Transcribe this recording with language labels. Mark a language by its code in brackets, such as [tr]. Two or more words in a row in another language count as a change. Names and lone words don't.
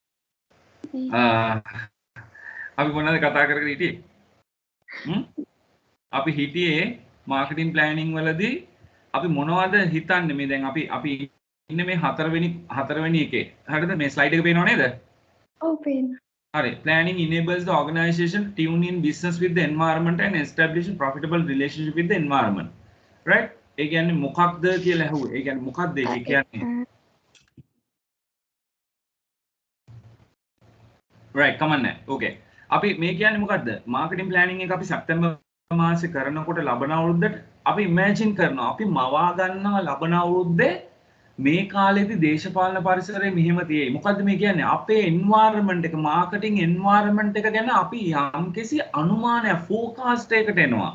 [si] අපි මොනවද කතා කරගෙන හිටියේ? අපි හිටියේ [en] marketing planning [si] වලදී අපි මොනවද හිතන්නේ මේ දැන් අපි ඉන්නේ මේ හතරවෙනි එකේ. හරිද? මේ ස්ලයිඩ් එක පේනව නේද? ඔව් පේනවා. හරි. [en] Planning enables the organization to tune in business with the environment and establish a profitable relationship with the environment. Right? [si] ඒ කියන්නේ මොකක්ද කියලා අහුවේ. ඒ කියන්නේ මොකක්ද ඒක කියන්නේ? [en] Right, come on. Okay. [si] අපි මේ කියන්නේ මොකද්ද? [en] marketing planning [si] එක අපි සැප්තැම්බර් මාසේ කරනකොට ලබන අවුරුද්දට අපි imagine කරනවා අපි මවා ගන්නවා ලබන අවුරුද්දේ මේ කාලෙදි දේශපාලන පරිසරය මෙහෙම තියෙයි. මොකද්ද මේ කියන්නේ? අපේ environment එක [en] marketing environment [si] එක ගැන අපි යම්කිසි අනුමානයක් forecast එකකට එනවා.